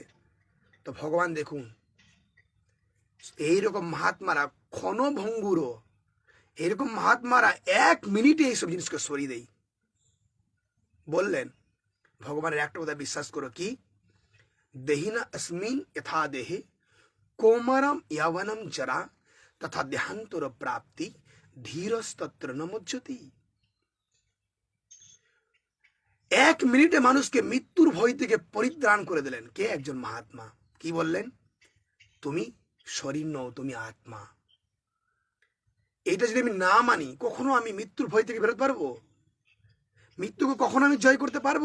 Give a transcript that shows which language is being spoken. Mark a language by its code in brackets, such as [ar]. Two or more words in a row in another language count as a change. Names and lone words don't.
[bn] তো ভগবান দেখুন, এইরকম মহাত্মারা ক্ষণভঙ্গুর, এরকম মহাত্মারা 1 মিনিটে এইসব জিনিসকে সরিয়ে দেয়। বললেন ভগবানের একটা কথা বিশ্বাস করো, কি [sa] দেহিনা अस्मिन यथा देहे कोमरम यवनम जरा तथा देहांतर प्राप्ति धीरस्तत्र न मुच्यति। [bn] 1 মিনিটে মানুষকে মৃত্যুর ভয় থেকে পরিত্রাণ করে দিলেন কে? একজন মহাত্মা। কি বললেন? তুমি শরীর নও, তুমি আত্মা। এটা যদি আমি না মানি, কখনো আমি মৃত্যুর ভয় থেকে বেরোতে পারবো? মৃত্যুকে কখনো আমি জয় করতে পারবো?